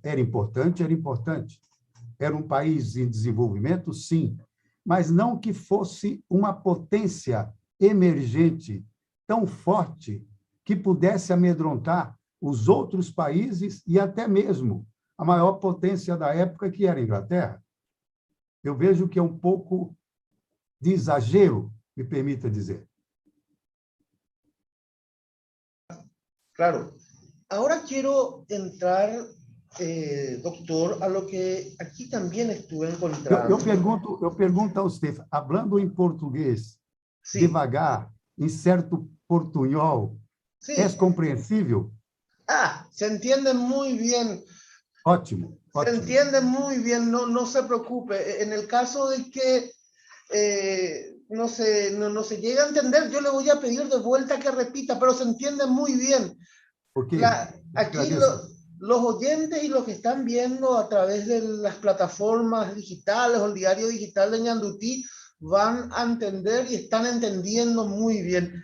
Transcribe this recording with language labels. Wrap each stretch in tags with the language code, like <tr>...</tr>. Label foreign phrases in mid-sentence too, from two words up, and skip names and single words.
<pt>Era importante, era importante. Era um país em desenvolvimento, sim, mas não que fosse uma potência emergente tão forte que pudesse amedrontar os outros países e até mesmo a maior potência da época, que era a Inglaterra. Eu vejo que é um pouco de exagero, me permita dizer. Claro.</pt> <es>Ahora quiero entrar, doctor, a lo que aquí también estuve encontrando.</es> <pt>Eu pergunto a você, falando em português,</pt> <es>Sí.</es> <pt>devagar, em certo portunhol,</pt> <es>Sí.</es> <pt>é compreensível?</pt> <es>Se entiende muy bien.</es> <pt>Ótimo,</pt> <es>Se</es> <pt>ótimo.</pt> <es>entiende muy bien, no se preocupe. En el caso de que no se llega a entender, yo le voy a pedir de vuelta que repita, pero se entiende muy bien. Ok, Aquí los oyentes y los que están viendo a través de las plataformas digitales o el diario digital de Ñandutí van a entender y están entendiendo muy bien.</es>